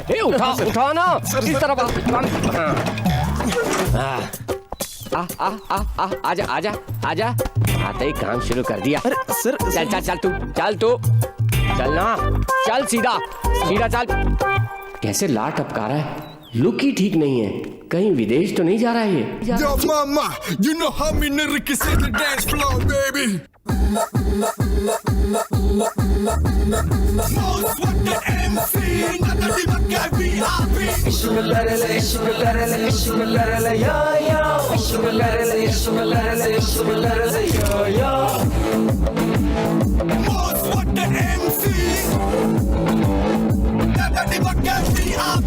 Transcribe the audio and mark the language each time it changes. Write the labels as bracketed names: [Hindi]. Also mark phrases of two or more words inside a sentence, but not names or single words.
[Hindi] ए, उठा ना इस तरफ। आजा। आते ही काम शुरू कर दिया। अरे सर चल चलना, चल सीधा चल। कैसे लाट टपका रहा है, लुक ही ठीक नहीं है। कहीं विदेश तो नहीं जा रहा है ये? [English] Yo mama, you know how me nigga say the dance floor, baby. Most wanted MC, nada di baka VIP. [Hindi] इश्क कर ले yo yo. इश्क कर ले yo yo. [English] Most wanted MC, nada di baka VIP.